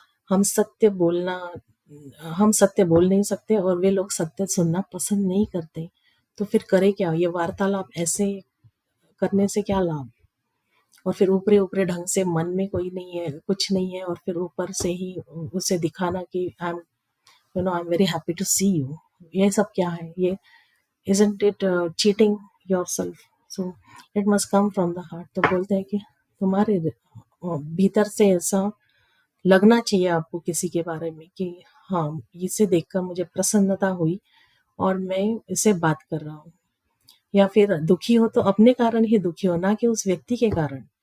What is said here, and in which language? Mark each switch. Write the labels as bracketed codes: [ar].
[hi] हम सत्य बोलना हम सत्य बोल नहीं सकते और वे लोग सत्य सुनना पसंद नहीं करते, तो फिर करे क्या? ये वार्तालाप ऐसे करने से क्या लाभ? और फिर ऊपरी ऊपरी ढंग से मन में कोई नहीं है, कुछ नहीं है, और फिर ऊपर से ही उसे दिखाना कि [en] I am very happy to see you. [hi] ये सब क्या है? [en] ये isn't it cheating yourself? So it must come from the heart। [hi] तो बोलते हैं कि तुम्हारे भीतर से ऐसा लगना चाहिए आपको किसी के बारे में कि हाँ, इसे देखकर मुझे प्रसन्नता हुई और मैं इसे बात कर रहा हूँ। या फिर दुखी हो तो अपने कारण ही दुखी हो, ना कि उस व्यक्ति के कारण।